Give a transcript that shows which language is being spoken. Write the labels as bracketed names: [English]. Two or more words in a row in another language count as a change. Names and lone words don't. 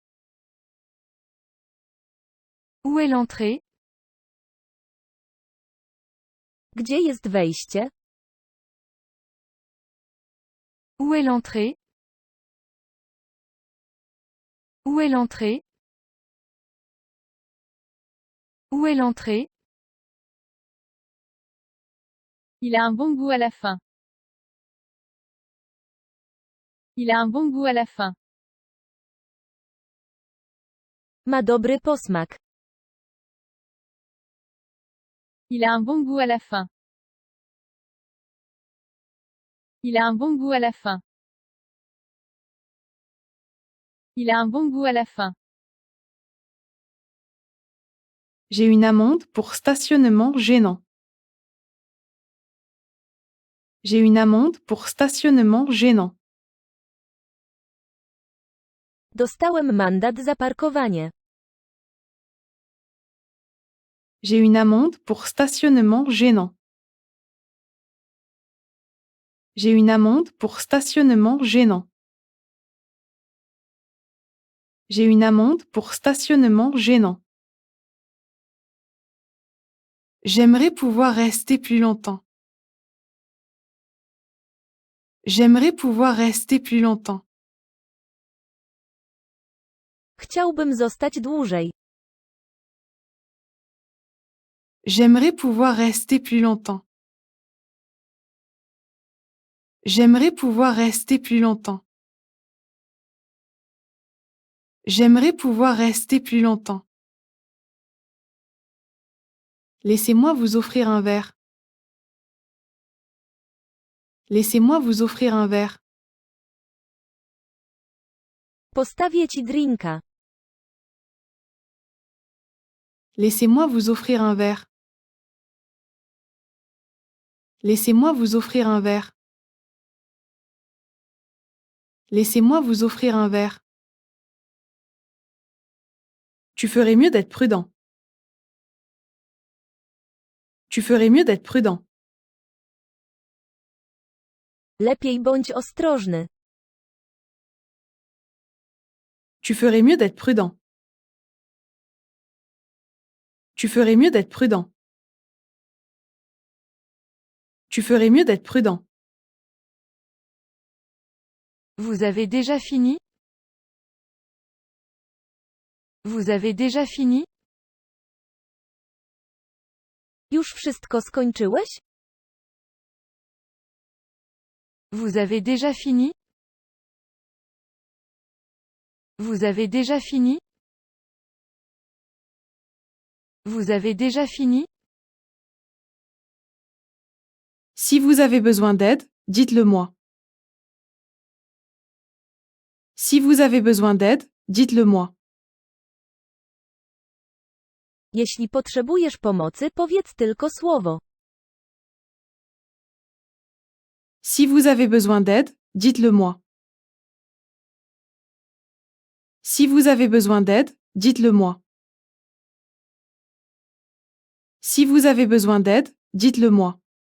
[French] Où est l'entrée? [Polish] Gdzie jest wejście? [French] Où est l'entrée? Où est l'entrée? Où est l'entrée? Il a un bon goût à la fin. Il a un bon goût à la fin. [Polish] Ma dobry posmak. [French] Il a un bon goût à la fin. Il a un bon goût à la fin. Il a un bon goût à la fin. J'ai une amende pour stationnement gênant. J'ai une amende pour stationnement gênant. [Polish] Dostałem mandat za parkowanie. [French] J'ai une amende pour stationnement gênant. J'ai une amende pour stationnement gênant. J'ai une amende pour stationnement gênant. J'aimerais pouvoir rester plus longtemps. J'aimerais pouvoir rester plus longtemps. [Polish] Chciałbym zostać dłużej. [French] J'aimerais pouvoir rester plus longtemps. J'aimerais pouvoir rester plus longtemps. J'aimerais pouvoir rester plus longtemps. Laissez-moi vous offrir un verre. Laissez-moi vous offrir un verre. [Polish] Postawię ci drinka. [French] Laissez-moi vous offrir un verre. Laissez-moi vous offrir un verre. Laissez-moi vous offrir un verre. Tu ferais mieux d'être prudent. Tu ferais mieux d'être prudent. [Polish] Lepiej bądź ostrożny. [French] Tu ferais mieux d'être prudent. Tu ferais mieux d'être prudent. Tu ferais mieux d'être prudent. Vous avez déjà fini? Vous avez déjà fini? [Polish] Już wszystko skończyłeś? [French] Vous avez déjà fini? Vous avez déjà fini? Vous avez déjà fini? Si vous avez besoin d'aide, dites-le moi. Si vous avez besoin d'aide, dites-le moi. [Polish] Jeśli potrzebujesz pomocy, powiedz tylko słowo. [French] Si vous avez besoin d'aide, dites-le moi. Si vous avez besoin d'aide, dites-le moi. Si vous avez besoin d'aide, dites-le moi.